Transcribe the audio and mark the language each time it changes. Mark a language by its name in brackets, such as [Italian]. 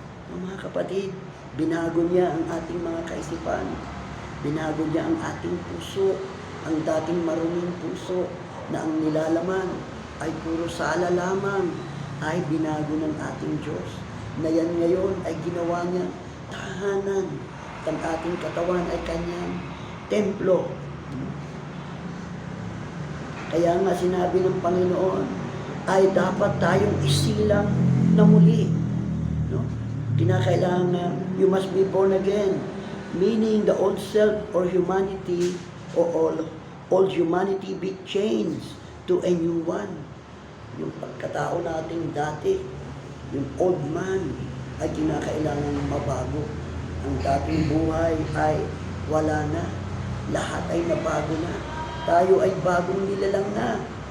[Filipino] Mga kapatid, binago niya ang ating mga kaisipan, binago niya ang ating puso, ang dating maruming puso na ang nilalaman ay puro sala lamang, ay binago ng ating Diyos, na yan ngayon ay ginawa niya tahanan. Ang ating katawan ay kanyang templo. Kaya nga sinabi ng Panginoon ay dapat tayong isilang na muli, no? [English] Kinakailangan, you must be born again, meaning the old self or humanity or old humanity be changed to a new one. [Filipino] Yung pagkatao natin dati, yung [English] old man, [Filipino] ay kinakailangan mabago. Ang dating buhay ay wala na. Lahat ay nabago na. Tayo ay bagong nilalang na.